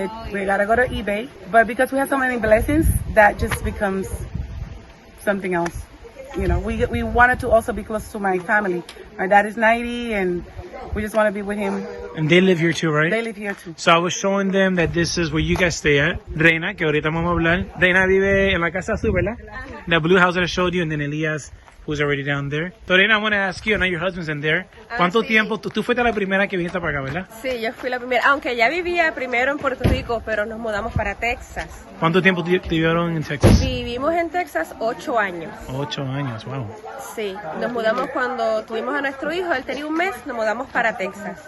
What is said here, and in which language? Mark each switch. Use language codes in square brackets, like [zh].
[en] we gotta go to eBay. But because we have so many blessings, that just becomes something else. You know, we wanted to also be close to my family. My dad is 90, and we just want to be with him. And they live here too, right? They live here too. So I was showing them that this is where you guys stay at. [es] Reina, que ahorita vamos a hablar. Reina vive en la casa azul, ¿verdad? [en] The blue house that I showed you, and then Elias, who's already down there. So Reina, I want to ask you, I know your husband's in there. [es] ¿Cuánto sí. tiempo? Tú fuiste la primera que viniste para acá, ¿verdad? Sí, yo fui la primera, aunque ya vivía primero en Puerto Rico, pero nos mudamos para Texas. ¿Cuánto tiempo te vivieron en Texas? Vivimos en Texas 8 años. 8 años, [en] wow. [es] Sí, nos mudamos cuando tuvimos a nuestro hijo, él tenía un mes, nos mudamos para Texas.